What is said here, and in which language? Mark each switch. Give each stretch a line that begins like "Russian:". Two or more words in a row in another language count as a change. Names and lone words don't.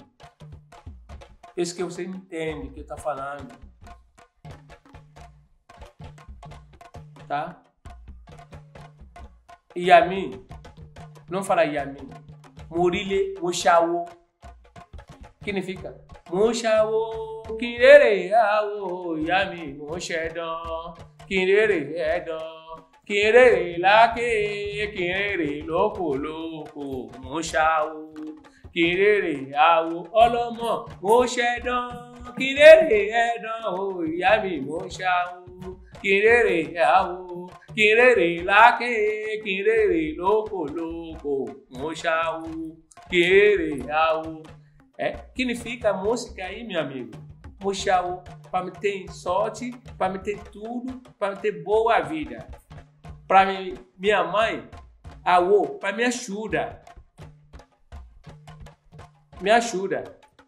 Portuguese: Isso que você entende o que eu tô falando. Tá? Yami. Não fala Yami. Murile, Mushawo. O que significa? Mushawo, Kirere, Awo, Yami, Mushedon, Kirere, Edon. Kirere lake, kirere loko loko, Mushawo, kirere awo, olomo, Mushedon, kirere edon, Yami, Mushawo, kirere awo, kirere lake, kirere loko loko, Mushawo, kirere awo. Que significa música aí, meu amigo? Mushawo, para me ter sorte, para me ter tudo, para me ter boa vida. Para minha mãe, Awo, para me ajuda. Me ajuda.